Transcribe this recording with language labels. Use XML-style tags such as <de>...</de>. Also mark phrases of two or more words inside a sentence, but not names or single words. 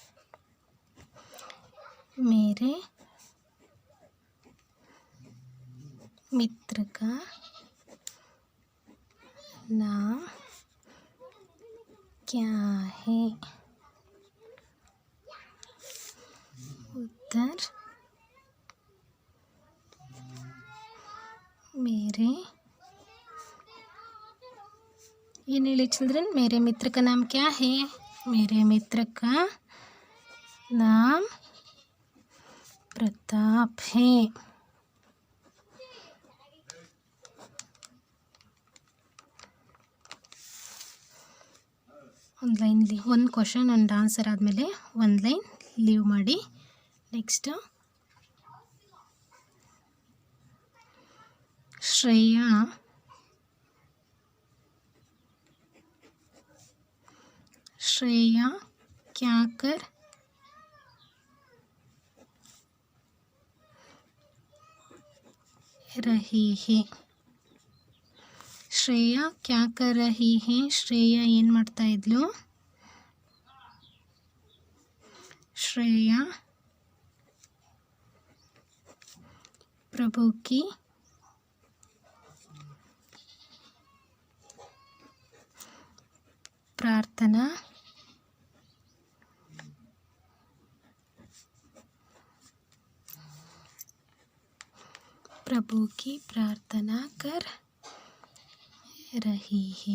<hi>मेरे मित्र का नाम क्या है? उत्तर, मेरे</hi> <kn>ಏನು ಹೇಳಿ ಚಿಲ್ಡ್ರನ್?</kn> <hi>मेरे मित्र का नाम क्या है? मेरे मित्र का नाम प्रताप है.</hi> <kn>ಒಂದು ಲೈನಲ್ಲಿ ಒಂದು ಕ್ವಶನ್ ಒಂದು ಆನ್ಸರ್ ಆದಮೇಲೆ ಒಂದು</kn> <en>line leave</en> <kn>ಮಾಡಿ. ನೆಕ್ಸ್ಟ್, ಶ್ರೇಯಾ</kn> <hi>श्रेया क्या कर रही है. श्रेया क्या कर रही है.</hi> <kn>ಶ್ರೇಯಾ ಏನು ಮಾಡ್ತಾ ಇದ್ಲು.</kn> <hi>श्रेया प्रभु की प्रार्थना प्रभु की प्रार्थना कर रही है.</hi>